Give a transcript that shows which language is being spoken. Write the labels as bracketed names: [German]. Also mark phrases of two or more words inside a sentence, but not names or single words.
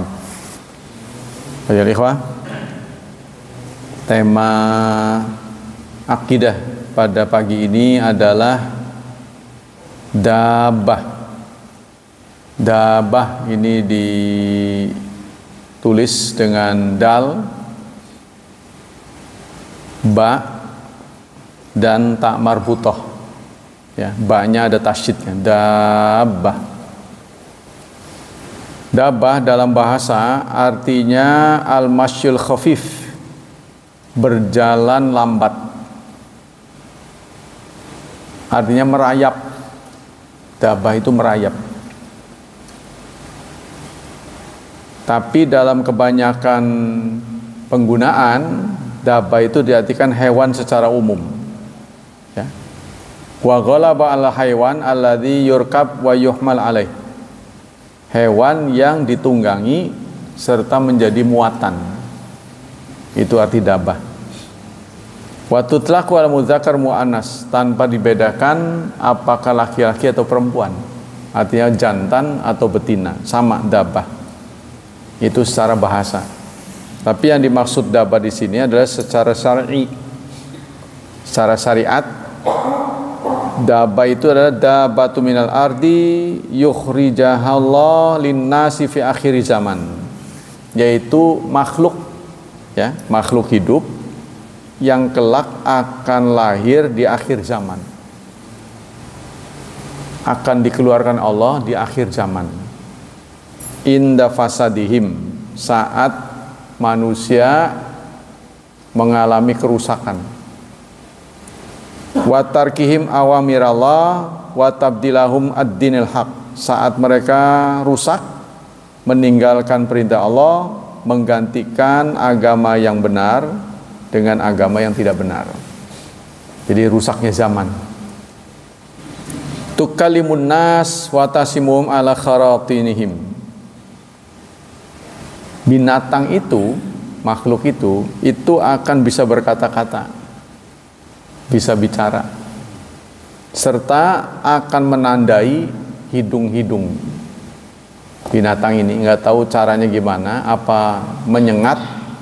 [Indonesian] Ayo ikhwah, tema akidah pada pagi ini adalah dabah. Dabah ini ditulis dengan dal, ba, dan ta marbutoh. Ya, ba-nya ada tasydidnya. Dabah. Dabah dalam bahasa artinya [Arabic] المشي الخفيف, [Indonesian] berjalan lambat, artinya merayap. Dabah itu merayap. Tapi dalam kebanyakan penggunaan, dabah itu diartikan hewan secara umum. Ya. [Arabic] وغلب على الحيوان الذي يركب ويحمل عليه. [Indonesian] Hewan yang ditunggangi serta menjadi muatan. Itu arti dabah. [Arabic] وتطلق المذكر مؤنث, [Indonesian] tanpa dibedakan apakah laki-laki atau perempuan. Artinya jantan atau betina, sama dabah. Itu secara bahasa. Tapi yang dimaksud dabah di sini adalah secara syar'i. Secara syariat, dabah itu adalah [Arabic] دابة من الأرض يخرجها الله للناس في آخر الزمان. [Indonesian] Yaitu makhluk, ya, makhluk hidup yang kelak akan lahir di akhir zaman, akan dikeluarkan Allah di akhir zaman. [Arabic] عند فسادهم, [Indonesian] saat manusia mengalami kerusakan. [Arabic] وتركهم أوامر الله وتبديلهم الدين الحق, [Indonesian] saat mereka rusak, meninggalkan perintah Allah, menggantikan agama yang benar dengan agama yang tidak benar. Jadi rusaknya zaman. [Arabic] تكلم الناس وتسمهم على خراطيمهم. [Indonesian] Binatang itu, makhluk itu akan bisa berkata-kata, bisa bicara, serta akan menandai hidung-hidung. Binatang ini nggak tahu caranya gimana, apa menyengat.